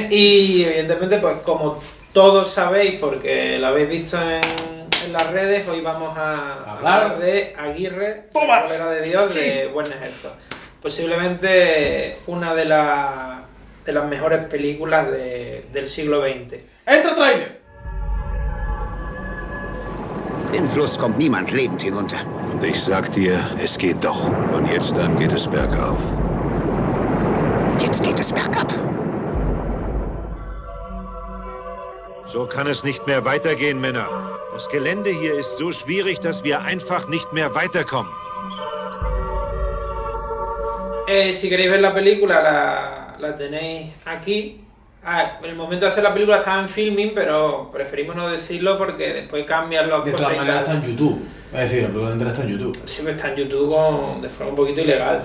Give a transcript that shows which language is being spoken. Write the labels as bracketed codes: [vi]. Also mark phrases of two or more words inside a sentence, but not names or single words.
[es] Y evidentemente, pues como todos sabéis, porque lo habéis visto en las redes, hoy vamos a hablar de Aguirre, ¡Toma! Cólera de Dios, Sí. de Werner Herzog. Posiblemente una de las mejores películas del siglo XX. ¡Entra trailer! [de] Den Fluss kommt niemand lebend hinunter. Und ich sag dir, es geht doch. Von jetzt an geht es bergauf. Jetzt geht es bergab. So kann es nicht mehr weitergehen, Männer. Das Gelände hier ist so schwierig, dass wir einfach nicht mehr weiterkommen. [es] Si queréis ver la película, la tenéis aquí. En el momento de hacer la película estaba en filming, pero preferimos no decirlo porque después cambian las De cosas. todas y maneras está tal. en YouTube. Es decir, la película entera está en YouTube. Siempre está en YouTube de forma un poquito ilegal.